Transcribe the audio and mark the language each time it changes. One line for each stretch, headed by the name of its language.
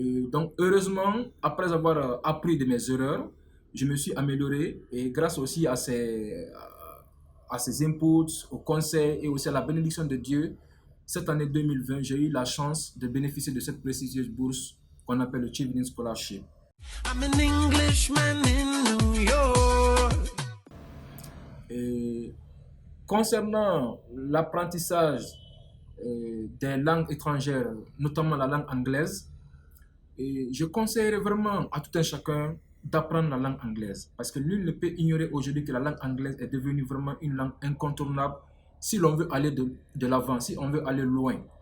French: Donc, heureusement, après avoir appris de mes erreurs, je me suis amélioré, et grâce aussi à ces inputs, aux conseils et aussi à la bénédiction de Dieu, cette année 2020, j'ai eu la chance de bénéficier de cette prestigieuse bourse qu'on appelle le Chevening Scholarship.
English: I'm an Englishman in New York.
French: Et concernant l'apprentissage des langues étrangères, notamment la langue anglaise, je conseillerais vraiment à tout un chacun d'apprendre la langue anglaise, parce que nul ne peut ignorer aujourd'hui que la langue anglaise est devenue vraiment une langue incontournable si l'on veut aller de l'avant, si on veut aller loin.